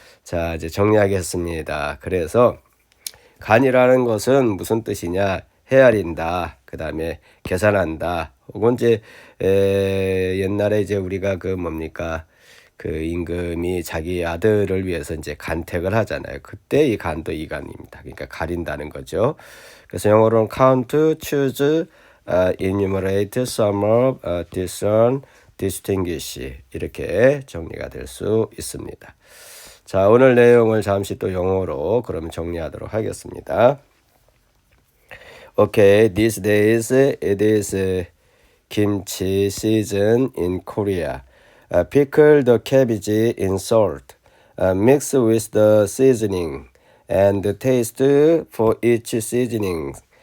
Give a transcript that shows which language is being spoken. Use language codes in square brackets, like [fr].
[ko] 자, 이제 정리하겠습니다. 그래서 간이라는 것은 무슨 뜻이냐? 헤아린다, 그 다음에 계산한다, 혹은 이제 옛날에 이제 우리가 그 임금이 자기 아들을 위해서 이제 간택을 하잖아요. 그때 이 간도 이 간입니다. 그러니까 가린다는 거죠. 그래서 영어로는 count, choose, enumerate, sum up, discern, distinguish 이렇게 정리가 될 수 있습니다. 자, 오늘 내용을 잠시 또 영어로 그러면 정리하도록 하겠습니다. [en] Okay, these days it is kimchi season in Korea. Pickle the cabbage in salt, mix with the seasoning, and taste for each seasoning.